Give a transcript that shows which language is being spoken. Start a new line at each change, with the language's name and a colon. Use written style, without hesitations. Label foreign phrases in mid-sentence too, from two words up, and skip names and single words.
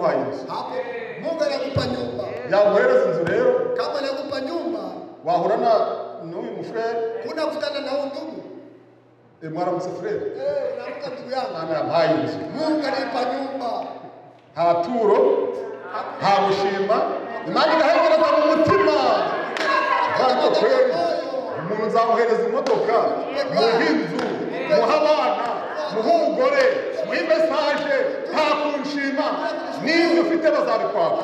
Kinyarwanda: inzu.
Swahili: Hapo Mungu anakupa nyumba.
Kinyarwanda: Yaguhereza inzu rero,
Swahili: Kama anakupa nyumba,
Kinyarwanda: wahura n'uyu mufurere,
Swahili: unakutana na huyu ndugu.
Kinyarwanda: mwaramutse furere,
Swahili: Unakuta ndugu yangu.
Kinyarwanda: Imana yampaye inzu.
Swahili: Mungu anipa nyumba.
Kinyarwanda: Nta turo, nta gushima, Imana igahegereza mu mutima. Ntabwo kweri umuntu nzamuhereza imodoka, muhe inzu, muhe abana, muhe umugore, muhe mesaje, nta kunshima, n'ibyo ufite bazabikwaka.